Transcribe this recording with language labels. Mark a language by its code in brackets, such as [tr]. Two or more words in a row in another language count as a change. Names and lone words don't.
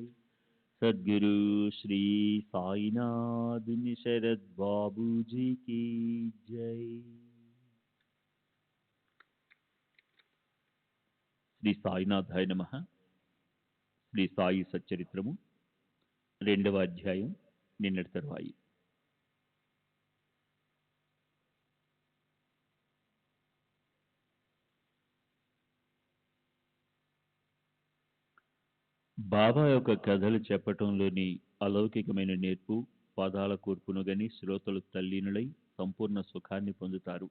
[hi] सद्गुरु श्री साईनाथ शरद बाबू जी की जय। [sa] శ్రీ సాయినాథాయ నమః. [te] శ్రీ సాయి సచ్చరిత్రము 2వ అధ్యాయం, నిన్నటి తరువాయి. బాబా యొక్క కథలు చెప్పటంలోని అలౌకికమైన నేర్పు, పదాల కూర్పును గని శ్రోతలు తల్లీనులై సంపూర్ణ సుఖాన్ని పొందుతారు.